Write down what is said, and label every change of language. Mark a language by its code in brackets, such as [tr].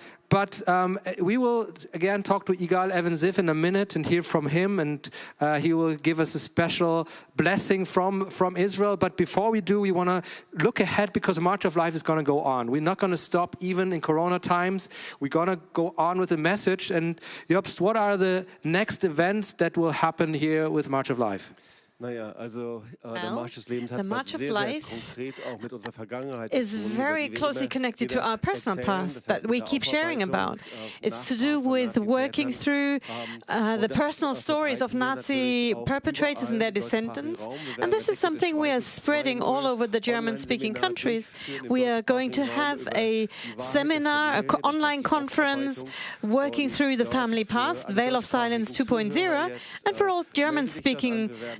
[en] But we will again talk to Igal Evan-Ziv in a minute and hear from him, and he will give us a special blessing from Israel. But before we do, we want to look ahead, because the March of Life is going to go on. We're not going to stop even in Corona times. We're going to go on with the message. And Jobst, what are the next events that will happen here with March of Life? [de] Naja, also der Marsch des Lebens hat was sehr, sehr konkret auch mit unserer Vergangenheit [en] is very closely connected to our personal past that we keep sharing about. It's to do with working through the personal stories of Nazi perpetrators and their descendants. And this is something we are spreading all over the German-speaking countries. We are going to have a seminar, an online conference, working through the family past, Veil of Silence 2.0, and for all German-speaking